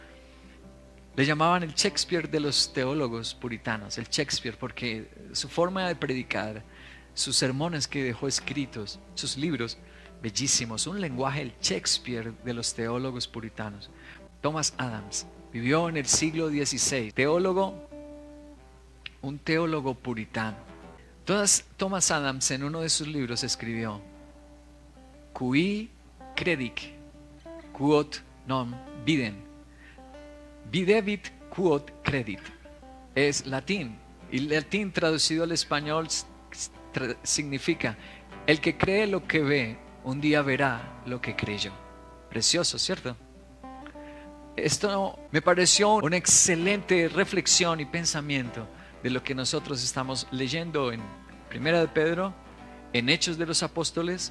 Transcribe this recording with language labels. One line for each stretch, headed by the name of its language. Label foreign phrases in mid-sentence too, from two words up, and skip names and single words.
Spanish: Le llamaban el Shakespeare de los teólogos puritanos, el Shakespeare, porque su forma de predicar, sus sermones que dejó escritos, sus libros bellísimos, un lenguaje, el Shakespeare de los teólogos puritanos. Thomas Adams vivió en el siglo XVI, un teólogo puritano. Thomas Adams en uno de sus libros escribió:
Latin: Qui credic, quod non videm. Videbit quod credit.
Spanish: Es latín, y latín traducido al español significa: el que cree lo que ve, un día verá lo que creyó. Precioso, ¿cierto? Esto me pareció una excelente reflexión y pensamiento de lo que nosotros estamos leyendo en Primera de Pedro, en Hechos de los Apóstoles.